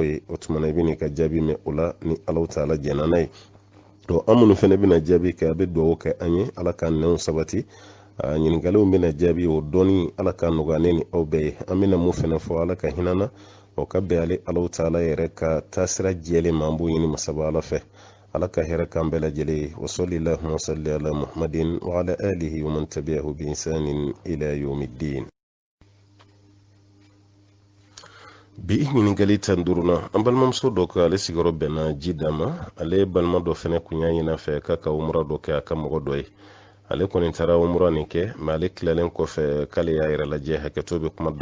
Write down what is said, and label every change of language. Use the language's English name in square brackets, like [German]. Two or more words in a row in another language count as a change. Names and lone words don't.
[Bambara] ye o tuma i bɛ n'i ka jaabi mɛn o la ni ala taala jɛnna n'a ye an minnu fana bɛna jaabi kɛ a bɛ dugawu kɛ an ye ala ka nɛnw sabati ɲininkaliw bɛna jaabi o dɔɔni ala ka nɔgɔya ne ni aw bɛɛ ye an bɛna mun fana fɔ ala ka hinɛ na o ka bɛn ale ala taala yɛrɛ ka taasira jɛlen ma an b'o ɲini masaba ala fɛ ala ka hɛrɛ kan bɛɛ lajɛlen ye [Arabic] وصلى الله وسلم على محمد وعلى آله ومن تبعه بإحسان إلى يوم الدين [Bambara] bi ɲininkali tan duruna an balimamuso dɔ ko ale sigiyɔrɔ bɛnna ji d'a ma ale balima dɔ fɛnɛ kun y'a ɲin'a fɛ k'a ka umura dɔ kɛ a ka mɔgɔ dɔ ye ale kɔni taara umura nin kɛ mais ale tilalen kɔfɛ k'ale y'a yɛrɛ lajɛ hakɛto bɛ kuma da